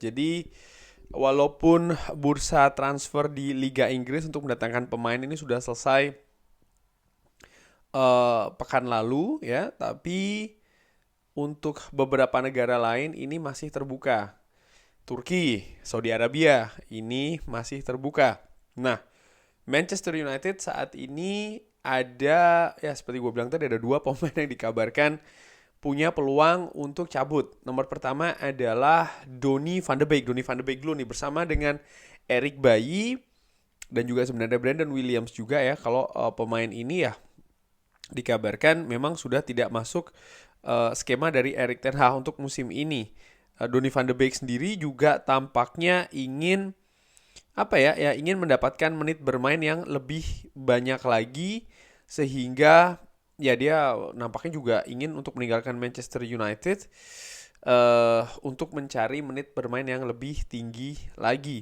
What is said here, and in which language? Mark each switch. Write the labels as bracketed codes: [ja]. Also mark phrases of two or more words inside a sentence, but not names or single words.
[id] Jadi walaupun bursa transfer di Liga Inggris untuk mendatangkan pemain ini sudah selesai pekan lalu ya, tapi untuk beberapa negara lain ini masih terbuka. Turki, Saudi Arabia, ini masih terbuka. Nah, Manchester United saat ini ada, ya seperti gue bilang tadi, ada dua pemain yang dikabarkan punya peluang untuk cabut. Nomor pertama adalah Donny van de Beek. Donny van de Beek dulu nih, bersama dengan Eric Bailly dan juga sebenarnya Brandon Williams juga ya. Kalau pemain ini ya dikabarkan memang sudah tidak masuk skema dari Erik ten Hag untuk musim ini. Donny van de Beek sendiri juga tampaknya ingin ingin mendapatkan menit bermain yang lebih banyak lagi, sehingga ya dia nampaknya juga ingin untuk meninggalkan Manchester United untuk mencari menit bermain yang lebih tinggi lagi.